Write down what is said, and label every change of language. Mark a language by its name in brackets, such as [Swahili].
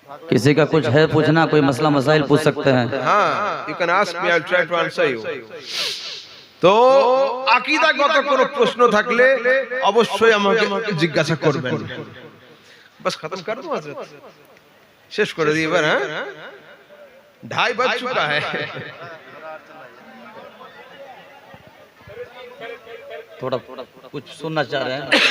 [Hindi] किसी का कुछ है पूछना, कोई मसला मसाइल पूछ सकते हैं। [English] हाँ, you can ask me, I'll try to answer you. [Bangla] তো আকীদাগত কোনো প্রশ্ন থাকলে অবশ্যই আমাকে জিজ্ঞাসা করবেন। [Hindi] बस खत्म कर दूं हजरत, [Bangla] শেষ করে দিই এবার। হ্যাঁ, [Hindi] 2:30 बज चुका है। थोड़ा कुछ सुनना चाह रहे हैं।